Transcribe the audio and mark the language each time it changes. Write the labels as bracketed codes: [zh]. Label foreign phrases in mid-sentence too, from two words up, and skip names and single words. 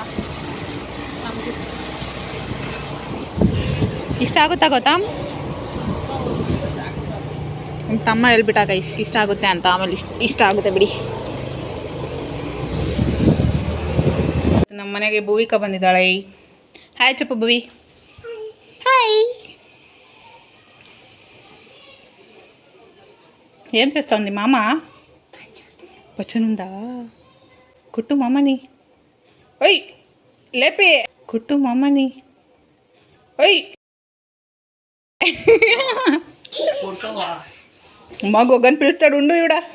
[kn] ನಮಗೆ ಇಷ್ಟ ಆಗುತ್ತಾ ಗೊತ್ತಾ? ನಮ್ಮ ತಮ್ಮ ಹೇಳ್ಬಿಟ್ಟ ಗೈಸ್ ಇಷ್ಟ ಆಗುತ್ತೆ ಅಂತ. ಆಮೇಲೆ ಇಷ್ಟ ಆಗುತ್ತೆ ಬಿಡಿ. ನಮ್ಮ ಮನೆಗೆ ಭೂವಿಕಾ ಬಂದಿದ್ದಾಳೆ. ಹಾಯ್ ಚಪ್ಪು ಭುವಿ. ಹಾಯ್. [te] ఏం చేస్తుంది మామ? పచ్చనుందా? కుట్టు మామని. ఓయ్ లేపే, కుట్టు మామని. ఓయ్ మా గొగ్గని పిలుస్తాడు, ఉండు ఇవిడ.